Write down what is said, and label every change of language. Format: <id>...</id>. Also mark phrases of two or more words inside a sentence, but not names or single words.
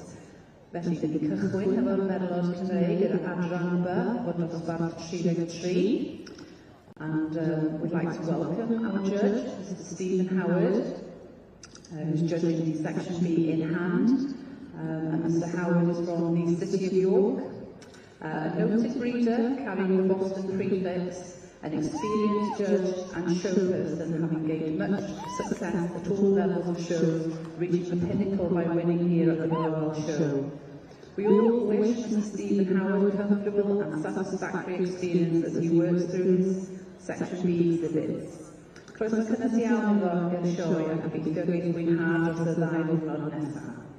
<cy>Felly, ni cychwyn hefo'r medal today gyda Adran B, fod dosbarth 33.</cy> <en>And we'd like to welcome our judge, Mr. Stephen Howard, who's judging the Section B in hand. And Mr. Howard is from the City of York. A noted breeder carrying the Boston prefix, an experienced judge and showperson, having gained much success at all levels of shows, reaching the pinnacle by winning here at the Burwell Show. We all wish Mr. Stephen Howard a comfortable and satisfactory experience as he works through his Section B exhibits.</en> <cy>Croeso cynnes iawn iddo gyda'r sioe a gobeithio bydd mwynhad dros y 2 diwrnod nesaf.</cy>